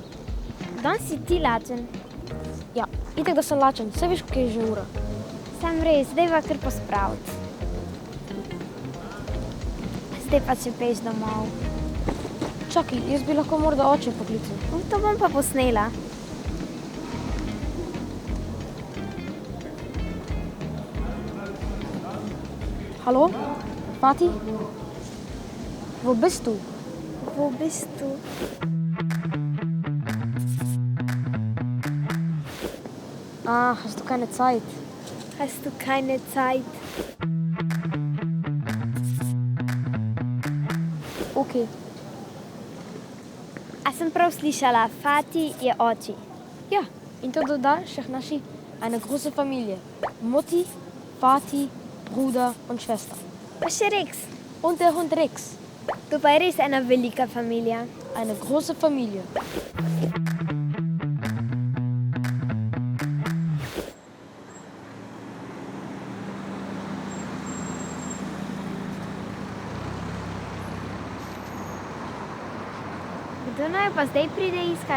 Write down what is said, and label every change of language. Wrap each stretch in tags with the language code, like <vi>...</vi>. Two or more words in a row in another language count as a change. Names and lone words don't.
<sl>Danes si ti lačen. Ja, itak da sem lačen. Saj veš, kaj je že ura. Sam res, zdaj pa kar pospraviti. Zdaj pa če peš domov. Čakaj, jaz bi lahko morda oče poklical. To bom pa posnela.</sl> <de>Hallo? Vati? Wo bist du? Wo bist du? Ah, hast du keine Zeit? Hast du keine Zeit? Okay.</de> <sl>A sem prav slišala, Fati je oči. Ja, in to da še naši</sl> <de>eine große Familie. Mutti, Vati, Bruder und Schwester.</de> <sl>Pa še Rex.</sl> <de>Und der Hund Rex.</de> <sl>To pa je res ena velika familija.</sl> <de>Eine große Familie.</de> <sl>Kdo naj pa zdaj pride iskat?</sl>